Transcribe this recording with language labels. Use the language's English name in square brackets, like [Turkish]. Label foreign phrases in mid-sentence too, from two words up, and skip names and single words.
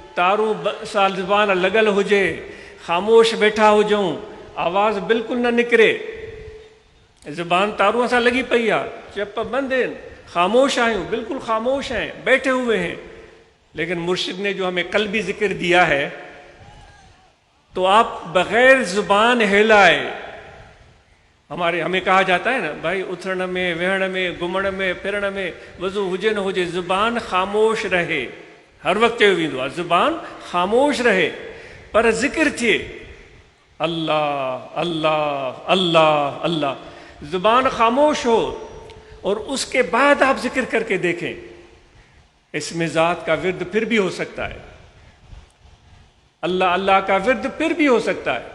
[Sindhi] तारूं साल ज़ुबान लॻल हुजे, ख़ामोश वेठा हुजूं, आवाज़ बिल्कुलु न निकिरे, ज़ुबान तारूं सां लॻी पई आहे, चप बंद आहिनि, खामोश आहियूं, [Urdu] بالکل خاموش ہیں، بیٹھے ہوئے ہیں. لیکن مرشد نے جو ہمیں قلبی ذکر دیا ہے، تو آپ بغیر زبان ہلائے، ہمیں کہا جاتا ہے نا بھائی, [Sindhi] उथण में, वेहण में, घुमण में, फिरण में, वज़ू हुजे न हुजे, [Urdu] زبان خاموش رہے. [Sindhi] हर वक्त चयो वेंदो आहे जुबान खामोश रहे, पर जिक्र थिए, अल्लाह अल्लाह अल्लाह अल्लाह। [Urdu] زبان خاموش ہو اور اس کے بعد آپ ذکر کر کے دیکھیں، اس میں ذات کا ورد پھر بھی ہو سکتا ہے، اللہ اللہ کا ورد پھر بھی ہو سکتا ہے.